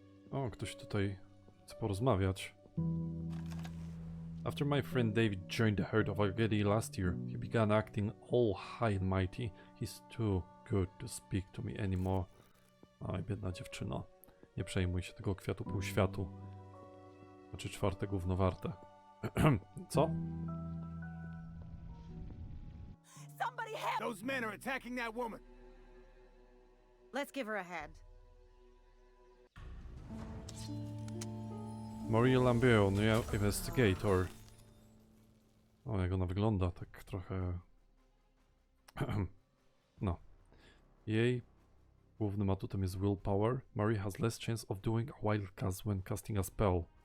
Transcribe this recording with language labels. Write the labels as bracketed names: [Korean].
[Polish] O, ktoś tutaj chce porozmawiać. [English] After my friend David joined the herd of Agedi last year, he began acting all high and mighty. He's too good to speak to me anymore. [Polish] Oj, biedna dziewczyno. Nie przejmuj się tego kwiatu półświatu. Znaczy czwarte gówno warte. Co? [English] Those men are attacking that woman. Let's give her a hand. Maria Lambert, new investigator. [Polish] O, jak ona wygląda, tak trochę... No. Jej głównym atutem jest willpower. [English] Mary has less chance of doing a wild cast when casting a spell.